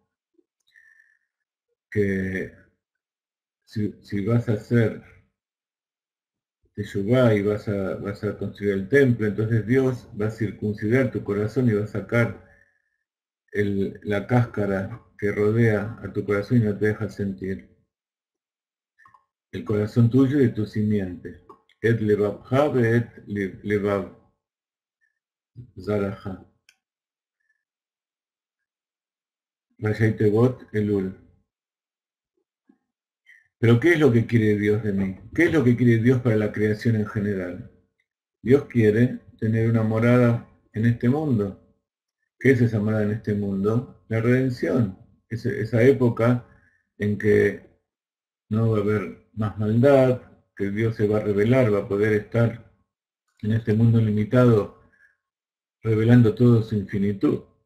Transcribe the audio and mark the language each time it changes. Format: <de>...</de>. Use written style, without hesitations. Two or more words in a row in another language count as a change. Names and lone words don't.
<es>que si vas a hacer Teshuvá y vas a construir el templo, entonces Dios va a circuncidar tu corazón y va a sacar la cáscara que rodea a tu corazón y no te deja sentir el corazón tuyo y de tu simiente.</es> <he>את לבבך את לבב זרעך. ראשי תיבות אלול.</he> <es>Pero ¿qué es lo que quiere Dios de mí? ¿Qué es lo que quiere Dios para la creación en general? Dios quiere tener una morada en este mundo. ¿Qué es esa morada en este mundo? La redención. Esa época en que no va a haber más maldad, que Dios se va a revelar, va a poder estar en este mundo limitado revelando toda su infinitud.</es>